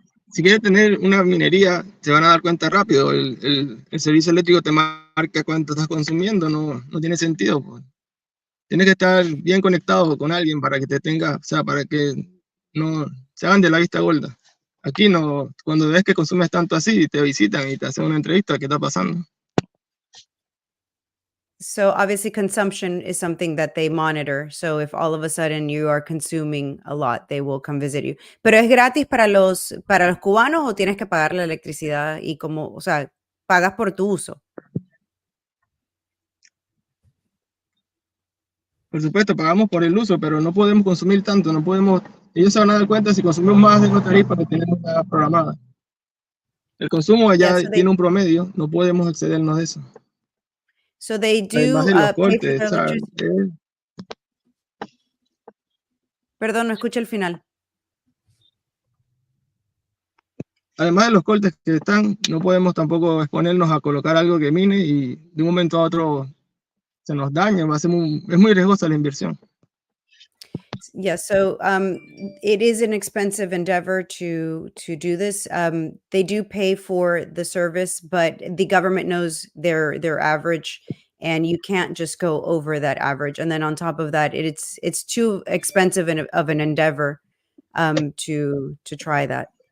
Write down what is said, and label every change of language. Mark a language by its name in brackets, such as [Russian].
[Spanish] Si quieres tener una minería, te van a dar cuenta rápido. El servicio eléctrico te marca cuánto estás consumiendo, no tiene sentido. Pues. Tienes que estar bien conectado con alguien para que te tenga, o sea, para que no se hagan de la vista gorda. Aquí no, cuando ves que consumes tanto así, te visitan y te hacen una entrevista, ¿qué está pasando? [English] So obviously consumption is something that they monitor. So if all of a sudden you are consuming a lot, they will come visit you. [Spanish] ¿Pero es gratis para los cubanos o tienes que pagar la electricidad y o sea, pagas por tu uso? Por supuesto, pagamos por el uso, pero no podemos consumir tanto, ellos se van a dar cuenta si consumimos más de la tarifa que tenemos ya programada. El consumo ya tiene un promedio, no podemos excedernos de eso. [English] So they do [Spanish] Además de los [English] pay for [Spanish] cortes, [English] the [Spanish] o sea, [English] electricity. [Spanish] Perdón, no escuché el final. Además de los cortes que están, no podemos tampoco exponernos a colocar algo que mine y de un momento a otro se nos daña, es muy riesgosa la inversión. [English] Yeah, so it is an expensive endeavor to do this. They do pay for the service, but the government knows their average, and you can't just go over that average. And then on top of that, it's too expensive of an endeavor to try that.